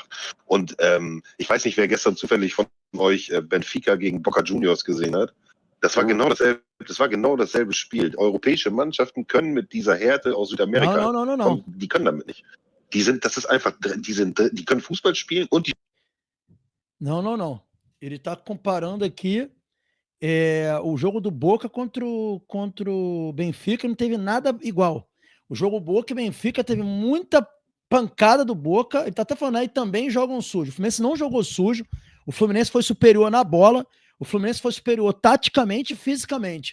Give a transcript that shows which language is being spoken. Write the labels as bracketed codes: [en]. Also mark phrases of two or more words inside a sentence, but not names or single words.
[de] Und ich weiß nicht, wer gestern zufällig von euch Benfica gegen Boca Juniors gesehen hat. Das war genau dasselbe Spiel. Europäische Mannschaften können mit dieser Härte aus Südamerika, no. Die können damit nicht. Die können Fußball spielen und die... [pt] Não. Ele está comparando aqui o jogo do Boca contra o Benfica, não teve nada igual. O jogo Boca e Benfica teve muita pancada do Boca, ele está até falando aí, também jogam sujo. O Fluminense não jogou sujo, o Fluminense foi superior na bola, o Fluminense foi superior taticamente e fisicamente.